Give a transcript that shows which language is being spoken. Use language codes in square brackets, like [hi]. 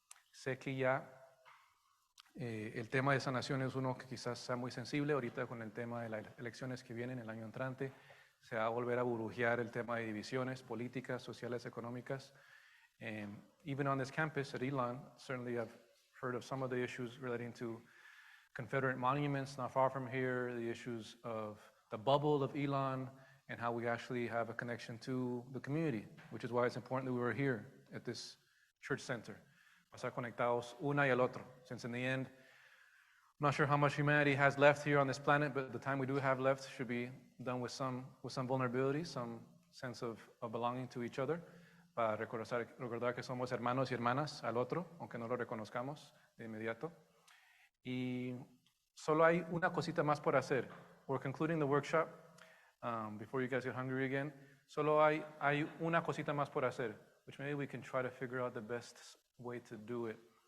[es] Sé que ya el tema de sanación es uno que quizás sea muy sensible. Ahorita con el tema de las elecciones que vienen el año entrante, se va a volver a burbujear el tema de divisiones políticas, sociales, económicas. [en] Even on this campus at Elon, certainly I've heard of some of the issues relating to Confederate monuments not far from here, the issues of the bubble of Elon, and how we actually have a connection to the community, which is why it's important that we were here at this church center. [es] Pasar conectados una y al otro, [en] since in the end, I'm not sure how much humanity has left here on this planet, but the time we do have left should be done with some vulnerability, some sense of belonging to each other. [es] Para recordar que somos hermanos y hermanas al otro, aunque no lo reconozcamos de inmediato. Y Solo hay una cosita más por hacer. [en] We're concluding the workshop before you guys get hungry again. [es] Solo hay una cosita más por hacer, [en] which maybe we can try to figure out the best way to do it.